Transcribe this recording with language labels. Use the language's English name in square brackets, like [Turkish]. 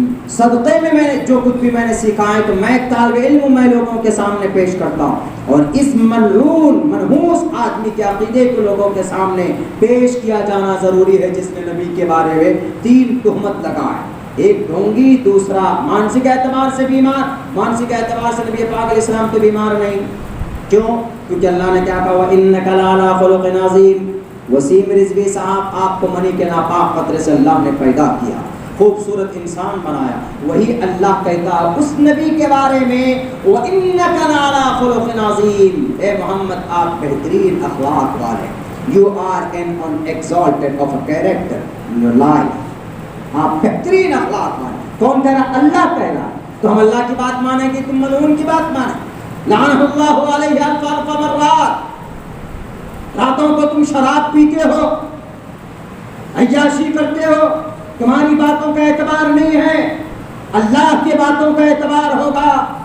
[Urdu] صدقے میں نے جو کچھ بھی میں نے سیکھا ہے تو میں ایک طالب علم ہوں، میں لوگوں کے سامنے پیش کرتا ہوں، اور اس ملعون منحوس آدمی کے عقیدے کو لوگوں کے سامنے پیش کیا جانا ضروری ہے، جس نے نبی کے بارے میں 3 تہمت لگائے، ایک ڈھونگی، دوسرا مانسک اعتبار سے بیمار۔ مانسک اعتبار سے نبی پاک علیہ السلام تو بیمار نہیں، کیوں؟ کیونکہ اللہ نے کیا کہا، [Arabic] وَإِنَّكَ لَعَلَىٰ خُلُقٍ عَظِيمٍ۔ [Urdu] وسیم رضوی صاحب، آپ کو منی کے ناپاک قطرے سے اللہ نے پیدا کیا، خوبصورت انسان بنایا. وہی اللہ کہتا ہے اس نبی کے بارے میں [Arabic] وَإِنَّكَ لَعَلَىٰ خُلُقٍ عَظِيمٍ، [Urdu] اے محمد آپ بہترین اخلاق والے. [English] You are an exalted of a character in your life. [Urdu] آپ بہترین اخلاق والے. کون کہہ رہا؟ اللہ کہہ رہا. تو ہم اللہ کی بات مانیں گے، تم ملعون کی بات مانیں. [Arabic] لعنہ اللہ علیہ الف مرات. [Urdu] راتوں کو تم شراب پیتے ہو، عیاشی کرتے ہو، تمہاری باتوں کا اعتبار نہیں ہے، اللہ کی باتوں کا اعتبار ہوگا.